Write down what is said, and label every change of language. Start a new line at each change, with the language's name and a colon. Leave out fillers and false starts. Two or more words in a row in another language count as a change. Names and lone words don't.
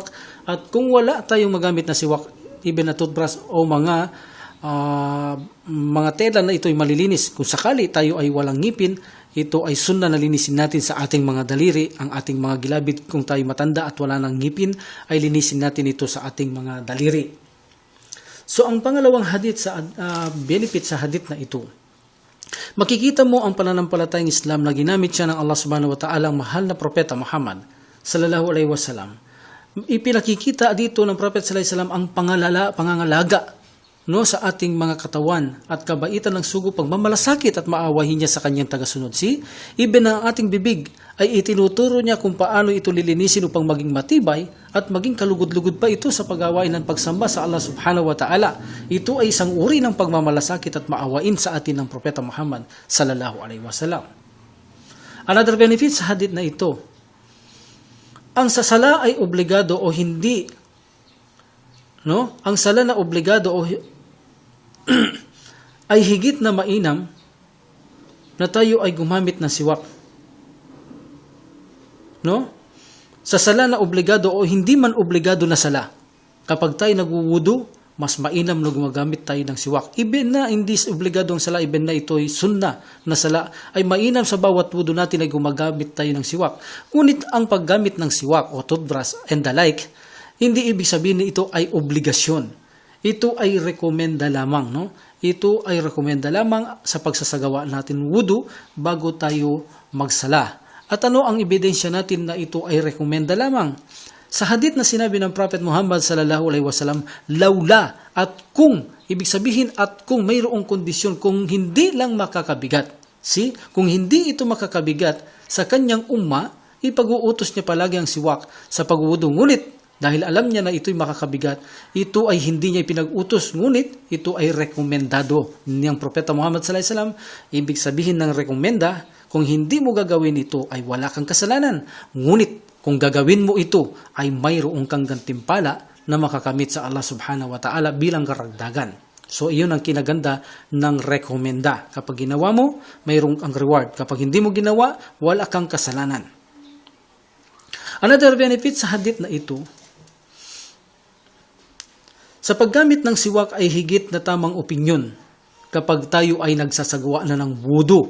Filipino: At kung wala tayong magamit na siwak, even na toothbrush o mga tela na ito ay malilinis, kung sakali tayo ay walang ngipin, ito ay sunna na linisin natin sa ating mga daliri, ang ating mga gilabid. Kung tayo matanda at wala ng ngipin, ay linisin natin ito sa ating mga daliri. So ang pangalawang hadith sa benefit sa hadith na ito, makikita mo ang pananampalatayang Islam na ginamit siya ng Allah
Arabic: subhanahu wa ta'ala,
Filipino: ang mahal na propeta Muhammad
Arabic: sallallahu alaihi wasallam.
Filipino: Ipinakikita dito ng propeta
Arabic: sallallahu alaihi wasallam
Filipino: ang pangangalaga, no, sa ating mga katawan at kabaitan ng sugo, pagmamalasakit at maawahin niya sa kanyang tagasunod. Even ang ating bibig ay itinuturo niya kung paano ito lilinisin upang maging matibay at maging kalugod-lugod pa ito sa pag-awain ng pagsamba sa Allah
Arabic: subhanahu wa ta'ala.
Filipino: Ito ay isang uri ng pagmamalasakit at maawain sa atin ng propeta Muhammad
Arabic: sallallahu alaihi wasallam.
English: Another benefit
Filipino: sa hadith na ito, ang sasala ay obligado o hindi, no? Ang sala na obligado o ay higit na mainam na tayo ay gumamit ng siwak. No? Sa sala na obligado o hindi man obligado na sala, kapag tayo nagwuwudu, mas mainam na gumagamit tayo ng siwak. Even na hindi obligado ang sala, even na ito ay sunna na sala, ay mainam sa bawat wudu natin ay gumagamit tayo ng siwak. Ngunit ang paggamit ng siwak o toothbrush
English: and the like,
Filipino: hindi ibig sabihin na ito ay obligasyon. Ito ay rekomenda lamang, no? Ito ay rekomenda lamang sa pagsasagawa natin wudu bago tayo magsala. At ano ang ebidensya natin na ito ay rekomenda lamang? Sa hadith na sinabi ng Prophet Muhammad
Arabic: sallallahu alaihi wasallam,
Filipino: laula, at kung, ibig sabihin at kung mayroong kondisyon, kung hindi lang makakabigat. Kung hindi ito makakabigat sa kanyang umma, ipag-uutos niya palagi ang siwak sa pagwudu. Ngunit dahil alam niya na ito'y makakabigat, ito ay hindi niya pinag-utos, ngunit ito ay rekomendado niyang Propeta Muhammad
Arabic: sallallahu alaihi wasallam.
Filipino: Ibig sabihin ng rekomenda, kung hindi mo gagawin ito ay wala kang kasalanan. Ngunit kung gagawin mo ito ay mayroong kang gantimpala na makakamit sa Allah
Arabic: subhanahu wa ta'ala
Filipino: bilang karagdagan. So iyon ang kinaganda ng rekomenda. Kapag ginawa mo, mayroong ang reward. Kapag hindi mo ginawa, wala kang kasalanan.
English: Another benefit
Filipino: sa hadith na ito, sa paggamit ng siwak ay higit na tamang opinyon kapag tayo ay nagsasagawa na ng wudu.